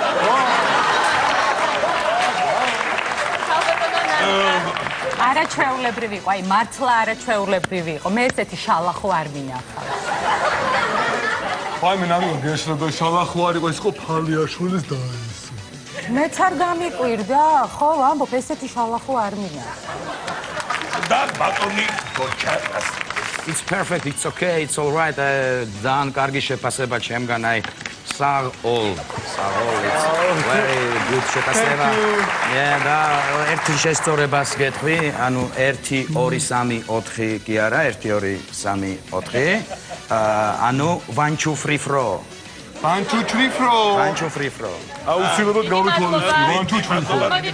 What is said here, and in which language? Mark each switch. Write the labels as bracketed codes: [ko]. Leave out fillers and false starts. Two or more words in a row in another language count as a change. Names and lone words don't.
[ka] არაჩვეულებრივი იყო, აი მართლა არაჩვეულებრივი იყო. მე ესეთი შალახო არ მინახავს. აი მე ნამდვილად გეშრება შალახო არ იყო, ის იყო ფალიაშვილის და ის. მეც არ გამიკვირდა, ხო, ამბობ, ესეთი შალახო არ მინახავს. და ბატონი გოჩა [en] It's perfect, it's okay, it's all right. [ka] ძალიან კარგი შეფასება ჩემგან, აი საღოლ, [en] it's very good შეფასება. [ka] და ერთი შესწორებას გეტყვი, ანუ 1 2 3 4 კი არა, 1 2 3 4. ანუ 1 2 3 4. 1 2 3 4. 1 2 3 4. აუცილებლად გავითვალისწინე 1 2 3 4.